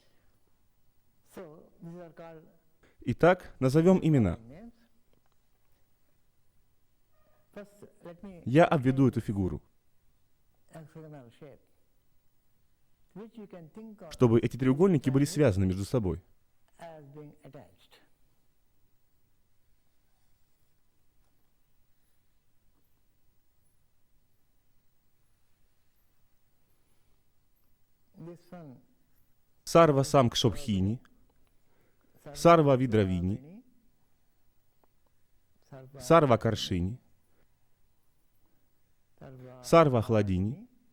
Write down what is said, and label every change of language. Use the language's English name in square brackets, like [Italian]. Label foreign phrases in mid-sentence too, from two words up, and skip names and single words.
[Russian] Итак, назовем имена. Я обведу эту фигуру, чтобы эти треугольники были связаны между собой. Сарва Самкшобхини, Сарва Видравини, Сарва Каршини, Сарва Хладини,